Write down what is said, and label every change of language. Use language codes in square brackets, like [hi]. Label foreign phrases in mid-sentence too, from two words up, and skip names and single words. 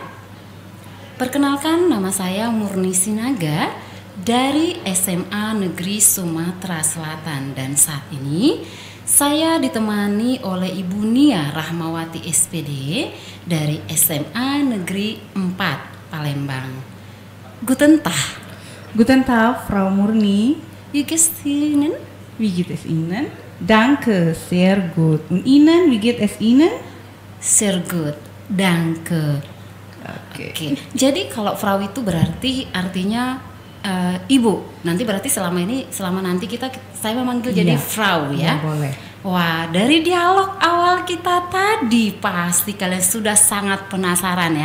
[id] Perkenalkan, nama saya Murni Sinaga dari SMA Negeri Sumatera Selatan. Dan saat ini saya ditemani oleh Ibu Nia Rahmawati SPD dari SMA Negeri 4 Palembang. [de] Guten Tag. Guten Tag, Frau Murni. Wie geht's Ihnen? Wie geht es Ihnen? Danke, sehr gut. Und Ihnen, wie geht es Ihnen? Sehr gut, danke. [id] Oke. Jadi kalau Frau itu berarti artinya Ibu. Nanti berarti selama nanti saya memanggil jadi Frau ya. Boleh. Wah, dari dialog awal kita tadi pasti kalian sudah sangat penasaran ya.